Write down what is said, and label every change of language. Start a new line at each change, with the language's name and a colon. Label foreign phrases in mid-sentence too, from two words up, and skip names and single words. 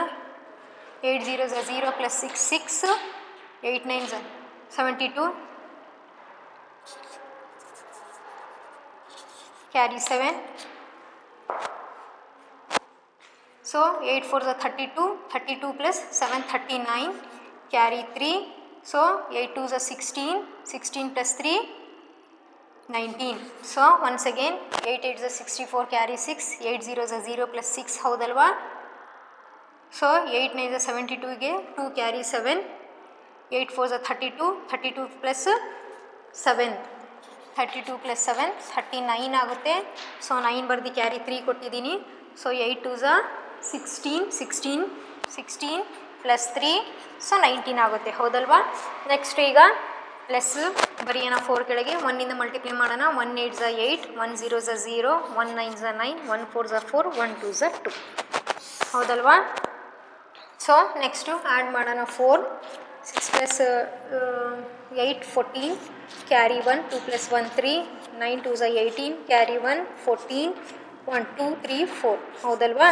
English: 8 0s are 0 ಪ್ಲಸ್ 6 6 8 9s are 72 ಕ್ಯಾರಿ 7. ಸೊ 8 4s are 32 32 ಪ್ಲಸ್ 7 39 ಕ್ಯಾರಿ 3. ಸೊ 8 2s are 16 16 plus 3 19. so once again 8 8s are 64 ಕ್ಯಾರಿ 6 8 0s are 0 ಪ್ಲಸ್ 6 ಹೌದಲ್ವಾ. ಸೊ 8 9s are 72ಗೆ 2 ಕ್ಯಾರಿ 7 8 4s are 32 32 ಪ್ಲಸ್ 7 32 ಪ್ಲಸ್ 7 39 ಆಗುತ್ತೆ.
Kannada: ಸೊ 9 ಬರೆದು ಕ್ಯಾರಿ 3 ಕೊಟ್ಟಿದ್ದೀನಿ.
English: so 8 2s are 16 16 16 plus 3 so 19
Kannada: ಆಗುತ್ತೆ ಹೌದಲ್ವಾ. ನೆಕ್ಸ್ಟ್ ಈಗ ಪ್ಲಸ್ ಬರೆಯೋಣ 4 ಕೆಳಗೆ. 1ಇಂದ ಮಲ್ಟಿಪ್ಲೈ ಮಾಡೋಣ.
English: 1 8s are 8 1 0s are 0 1 9s are 9 1 4s are 4 1 2s are 2 ಹೌದಲ್ವಾ. so next add ಮಾಡೋಣ. 4 6 plus 8 14 carry 1 2 plus 1 3 9 2s are 18 ಕ್ಯಾರಿ 1 14 1 2 3 4 ಹೌದಲ್ವಾ.